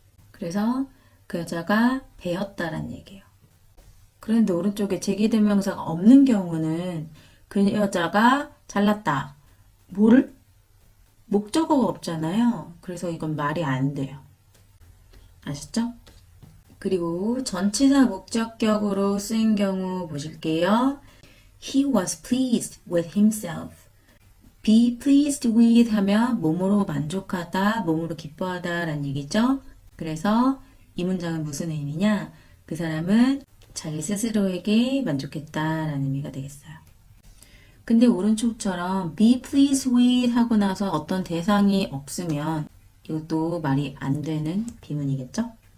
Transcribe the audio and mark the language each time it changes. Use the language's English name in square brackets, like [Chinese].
[Korean] 그래서 그 여자가 배웠다라는 얘기예요. 그런데 오른쪽에 제기대명사가 없는 경우는 그 여자가 잘났다. 뭐를? 목적어가 없잖아요. 그래서 이건 말이 안 돼요. 아셨죠? 그리고 전치사 목적격으로 쓰인 경우 보실게요. [English] He was pleased with himself. [Korean] Be pleased with 하면 몸으로 만족하다, 몸으로 기뻐하다 라는 얘기죠. 그래서 이 문장은 무슨 의미냐? 그 사람은 자기 스스로에게 만족했다라는 의미가 되겠어요. 근데 오른쪽처럼 be pleased with 하고 나서 어떤 대상이 없으면 이것도 말이 안 되는 비문이겠죠?